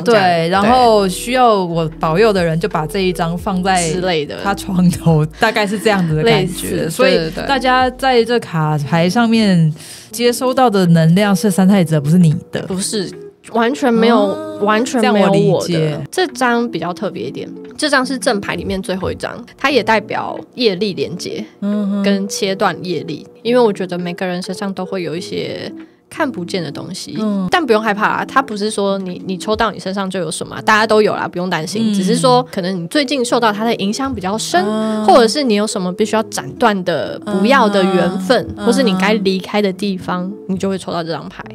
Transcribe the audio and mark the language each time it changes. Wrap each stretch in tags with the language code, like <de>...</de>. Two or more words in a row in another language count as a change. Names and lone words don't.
<zh>對，然後需要我保佑的人就把這一張放在之類的他床頭，大概是這樣子的感覺。所以大家在這卡牌上面接收到的能量是三太子，不是你的，不是，完全沒有，完全沒有我的。這張比較特別一點，這張是正牌裡面最後一張，它也代表業力連接，跟切斷業力。因為我覺得每個人身上都會有一些看不見的東西，但不用害怕啦，它不是說你抽到你身上就有什麼，大家都有啦，不用擔心。只是說可能你最近受到它的影響比較深，或者是你有什麼必須要斬斷的不要的緣分，或是你該離開的地方，你就會抽到這張牌。</zh>